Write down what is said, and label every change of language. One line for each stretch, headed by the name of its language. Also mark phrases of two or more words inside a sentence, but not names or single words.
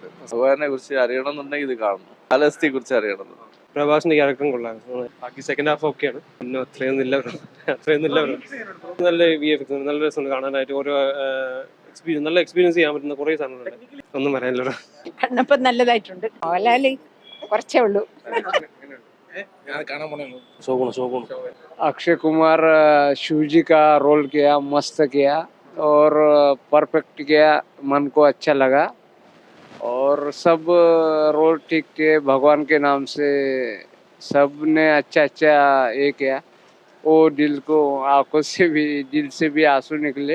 Malayalam: ഭഗവാനെ കുറിച്ച് അറിയണമെന്നുണ്ടെങ്കിൽ ഇത് കാണണം, കാലഹസ്തിയെ കുറിച്ച് അറിയണം. പ്രഭാസിന്റെ ക്യാരക്ടറും കൊള്ളാം. ബാക്കി
English: second half
Malayalam: ഒക്കെയാണ്. പിന്നെ അത്രയൊന്നുമില്ല. നല്ല VFX, നല്ല രസമുണ്ട് കാണാനായിട്ട്. ഓരോ എക്സ്പീരിയൻസ്, നല്ല എക്സ്പീരിയൻസ് ചെയ്യാൻ പറ്റുന്ന കുറേ സാധനങ്ങളുണ്ട്. ഒന്നും പറയാനില്ല. കണ്ണപ്പം നല്ലതായിട്ടുണ്ട്. മോഹൻലാല് കുറച്ചേ ഉള്ളൂ.
Hindi: अक्षय कुमार शिव जी का रोल किया, मस्त किया और परफेक्ट किया, मन को अच्छा लगा और सब रोल ठीक थे। भगवान के नाम से सब ने अच्छा अच्छा ये किया, वो दिल को आंखों से भी दिल से भी आंसू निकले।